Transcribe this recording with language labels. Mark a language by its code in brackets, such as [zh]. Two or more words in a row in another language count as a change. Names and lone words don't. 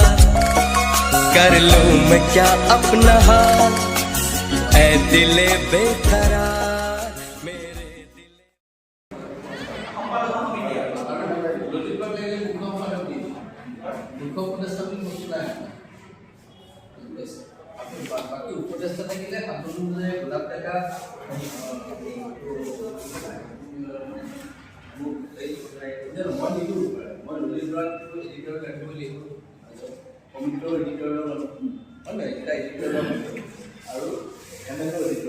[hi] कर लूं मैं क्या अपना हाल, ऐ दिले बेकरार मेरे दिले। [as] বাকি উপদেষ্টা থাকিলে আপোনালোকে গোলাপ ডেকা মই নিদিওঁ, মই ললিতবৰাক এডিটৰ ৰাখিব লাগিব, কমিটিৰ এডিটৰ হয় নাই, এটা এডিটৰ আৰু এমেলৰ এডিটৰ।